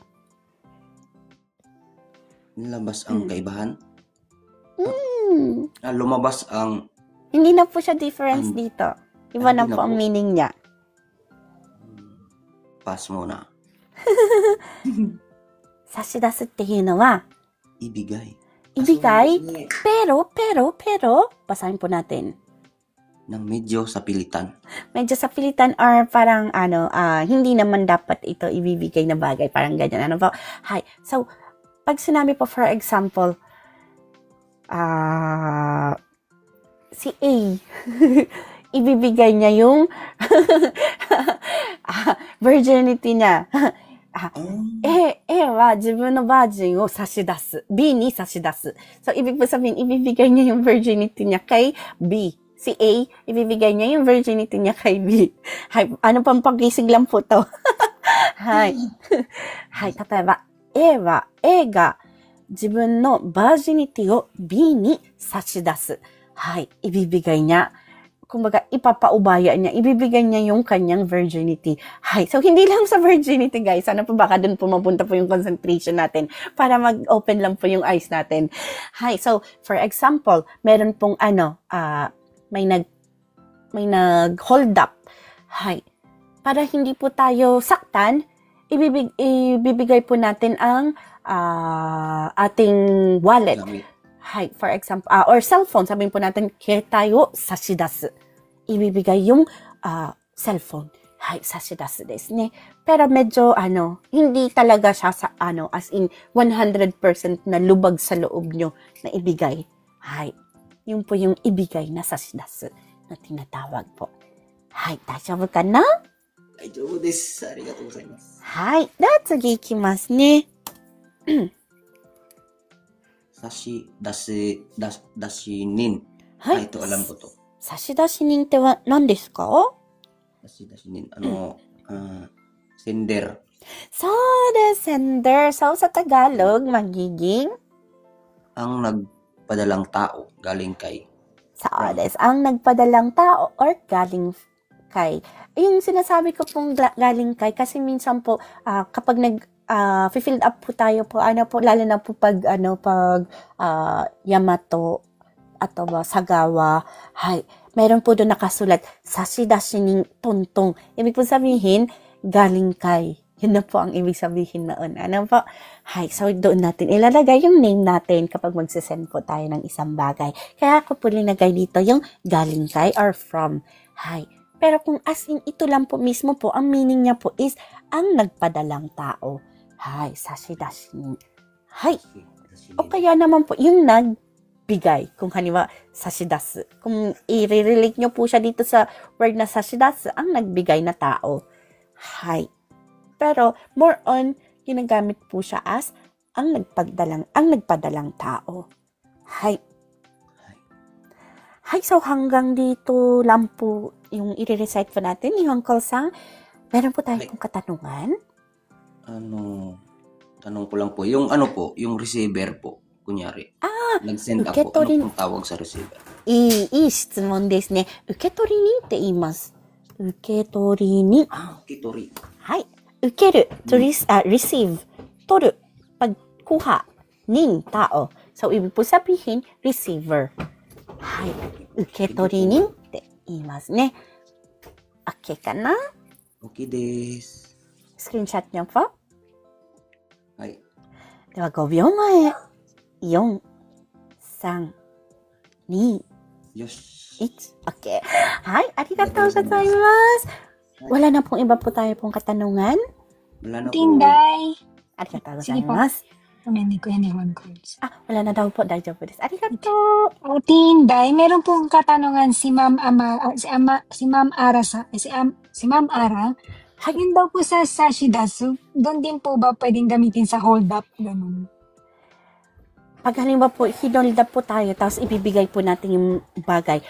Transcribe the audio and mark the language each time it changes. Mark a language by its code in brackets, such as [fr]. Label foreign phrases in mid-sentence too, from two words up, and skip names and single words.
[tl] Nilabas ang kaibahan? Lumabas ang... Hindi na po siya difference dito. Iba na po ang meaning niya. Pass muna. [ja] Sashidasu っていうのは [tl] Ibigay. Pero, basahin po natin. Nang medyo sa pilitan. Medyo sa pilitan or parang hindi naman dapat ito ibibigay na bagay. Parang ganyan. Ano po? Hi. So, pag sinabi po, [en] for example, [tl] si A, ibibigay niya yung virginity niya. [ja] A は自分のバージンを差し出す。B に差し出す。 [tl] So, ibig po sabihin, ibibigay niya yung virginity niya kay B. Si A, ibibigay niya yung virginity niya kay B. Hay, ano pang pag-isig lang po to? Hay. Hay, [ja] 例えば、A は A が自分のバージニティを B に差し出す。 [tl] はい、ibibigay niya. Kumbaga, ipapaubaya niya. Ibibigay niya yung kanyang virginity. Hay, so hindi lang sa virginity, guys. Sana po baka dun pumapunta po yung concentration natin para mag-open lang po yung eyes natin. Hay, so [en] for example, [tl] meron pong may nag-hold up. Hay, para hindi po tayo saktan, ibibigay po natin ang ating wallet. Hay, [en] for example, [tl] or cellphone, sabihin po natin, ketayo sashidasu. Ibibigay yung cellphone. [ja] はい、差し出すですね. [tl] Pero medyo, hindi talaga siya sa, [en] as in, [tl] 100% na lubag sa loob nyo na ibigay. Hay, yun po yung ibigay na sashidasu na tinatawag po. [ja] はい、大丈夫かな? 大丈夫です。ありがとうございます. はい、次行きますね. Sashidashinin. はい。 [tl] ito alam ko to. [ja] 差出人っては何ですか? Sashidashinin. [en] Sender. So, the sender. So, [tl] sa Tagalog, magiging? Ang nagpadalang tao galing kay. [ja] そうです. [tl] Ang nagpadalang tao or galing kay. Yung sinasabi ko pong galing kay kasi minsan po, kapag [en] filled up [tl] po tayo po, lalo na po pag Yamato, ato ba, Sagawa, hay, meron po doon nakasulat, [ja] 差出人担当. [tl] Ibig po sabihin, galing kay. Yun na po ang ibig sabihin noon. Ano po? Hay, so doon natin ilalagay yung name natin kapag magsisend po tayo ng isang bagay. Kaya ako po linagay dito yung galing kay or from. Hay. Pero kung [en] as in [tl] ito lang po mismo po, ang meaning niya po is ang nagpadalang tao. [ja] はい、差出人。はい. [tl] O kaya naman po, yung nagbigay. Kung halimbawa, sashidasu. Kung i-relate nyo po siya dito sa word na sashidasu, ang nagbigay na tao. Hay. Pero, [en] more on, [tl] ginagamit po siya as ang nagpadalang tao. Hay. Hay, so hanggang dito lang po yung i-recite po natin ni Uncle-san. Meron po tayong katanungan. Tanong ko lang po. Yung yung receiver po, kunyari. Nag-send ako. Ano pong tawag sa receiver? [ja] いい質問ですね。受け取り人って言います。受け取り人。受け取り。はい。受ける。receive. 取る。pagkuha. 人、tao. [tl] So, ibig po sabihin, receiver. [ja] はい。受け取り人って言いますね。OK かな？ OK です。スクリーンショットニョンポ。はい。では5秒前。4、3、2、よし。 1。OK。はい。ありがとうございます。 [tl] Wala na pong iba po tayo pong katanungan. Wala na po. Tinday. [ja] ありがとうございます。 [tl] Hindi ko yan ewan ko. Wala na daw po. [ja] 大丈夫です. Arigato. [tl] Tinday, meron pong katanungan si Ma'am Ara. Si Ma'am Ara. Yun daw po sa Sashidasu. Doon din po ba pwedeng gamitin sa hold up? Ganun. Pag halimbawa po, hinold up po tayo, tapos ibibigay po natin yung bagay.